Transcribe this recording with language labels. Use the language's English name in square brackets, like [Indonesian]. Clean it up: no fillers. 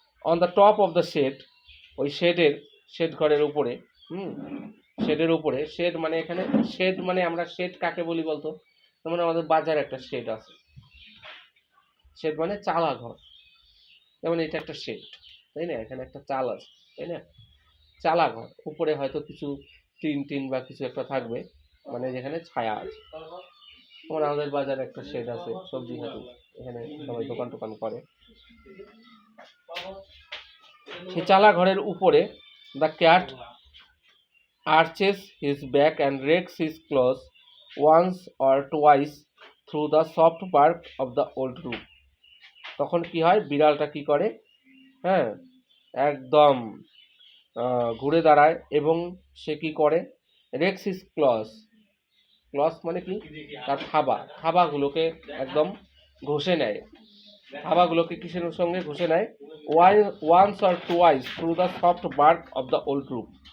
[English] on the top of the shed, [Bangla] ওই shade ঘরের উপরে, শেডের উপরে, শেড মানে এখানে শেড মানে আমরা শেড কাকে বলি বলতো, যেমন আমাদের বাজারে একটা শেড আছে, শেড মানে চালা ঘর, যেমন এটা একটা শেড, তাই না, এখানে একটা চাল আছে, তাই না, চালা ঘর, উপরে হয়তো কিছু টিন বা কিছু একটা থাকবে, মানে যেখানে ছায়া আছে। যেমন আমাদের বাজারে একটা শেড আছে সবজি হাটু, এখানে সবাই দোকান টোকান করে। সে চালা ঘরের উপরে, [English] The cat arches his back and rakes his claws once or twice through the soft bark of the old roof. [Bangla] তখন কি হয়, বিড়ালটা কি করে, হ্যাঁ, একদম ঘুরে দাঁড়ায় এবং সে কি করে, [English] rakes his claws, [Bangla] ক্লস মানে কি, তার থাবাগুলোকে একদম ঘষে নেয়, থাবাগুলোকে কিসের সঙ্গে ঘষে নেয়, [English] Once or twice through the soft bark of the old roof.